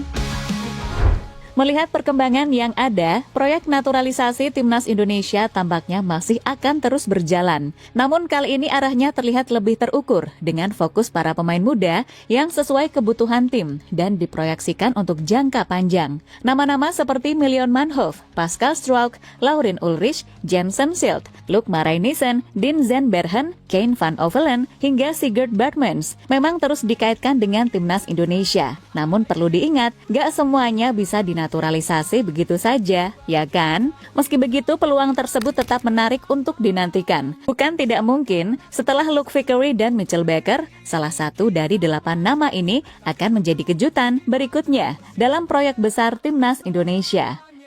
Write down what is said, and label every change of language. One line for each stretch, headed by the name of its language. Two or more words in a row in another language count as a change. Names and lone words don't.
Indonesian: Melihat perkembangan yang ada, proyek naturalisasi timnas Indonesia tampaknya masih akan terus berjalan. Namun kali ini arahnya terlihat lebih terukur dengan fokus para pemain muda yang sesuai kebutuhan tim dan diproyeksikan untuk jangka panjang. Nama-nama seperti Million Manhoef, Pascal Struijk, Lauren Ulrich, Jensen Schild, Luc Marijnissen, Dean Zandbergen, Kane van Ovelen, hingga Sigurd Bartmans memang terus dikaitkan dengan timnas Indonesia. Namun perlu diingat, gak semuanya bisa dinaturalisasi begitu saja, ya kan? Meski begitu, peluang tersebut tetap menarik untuk dinantikan. Bukan tidak mungkin, setelah Luke Vickery dan Mitchell Baker, salah satu dari 8 nama ini akan menjadi kejutan berikutnya dalam proyek besar timnas Indonesia.